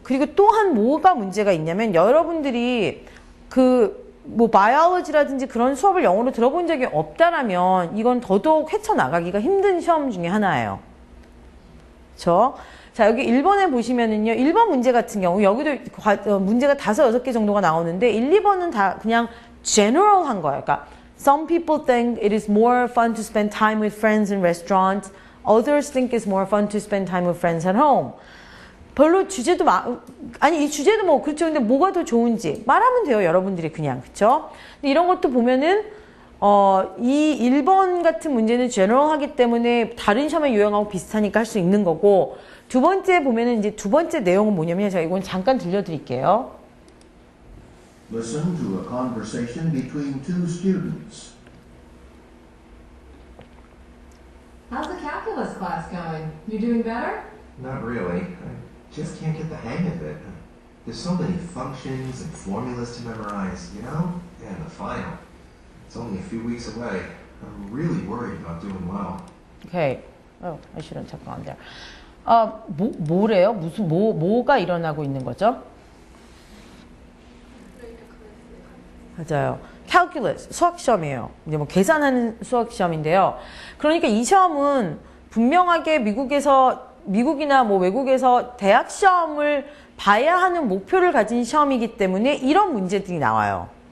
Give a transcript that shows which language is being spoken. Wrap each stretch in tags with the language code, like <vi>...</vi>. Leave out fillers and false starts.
<ko>그리고 또한 뭐가 문제가 있냐면 여러분들이 바이올로지라든지 그런 수업을 영어로 들어본 적이 없다라면 이건 더더욱 헤쳐나가기가 힘든 시험 중에 하나예요. 그렇죠? 자, 여기 1번에 보시면은요, 1번 문제 같은 경우, 여기도 문제가 5, 6개 정도가 나오는데, 1, 2번은 다 그냥 general 한 거예요.</ko> <en>그러니까, some people think it is more fun to spend time with friends in restaurants. Others think it's more fun to spend time with friends at home.</en> <ko>별로 주제도 이 주제도 그렇죠. 근데 뭐가 더 좋은지 말하면 돼요, 여러분들이 그냥. 그쵸? 근데 이런 것도 보면은, 이 1번 같은 문제는 general 하기 때문에 다른 시험의 유형하고 비슷하니까 할 수 있는 거고, 두 번째 보면은 이제 두 번째 내용은 뭐냐면, 제가 이건 잠깐 들려드릴게요.</ko> <en>Listen to a conversation between two students. How's the calculus class going? You doing better? Not really. I just can't get the hang of it. There's so many functions and formulas to memorize, you know? And the final. It's only a few weeks away. I'm really worried about doing well. Okay. Oh, I shouldn't have gone there.</en> <ko>뭐래요? 뭐가 일어나고 있는 거죠? 맞아요. calculus, 수학시험이에요. 이제 계산하는 수학시험인데요. 그러니까 이 시험은 분명하게 미국에서 미국이나 뭐 외국에서 대학 시험을 봐야 하는 목표를 가진 시험이기 때문에 이런 문제들이 나와요.</ko>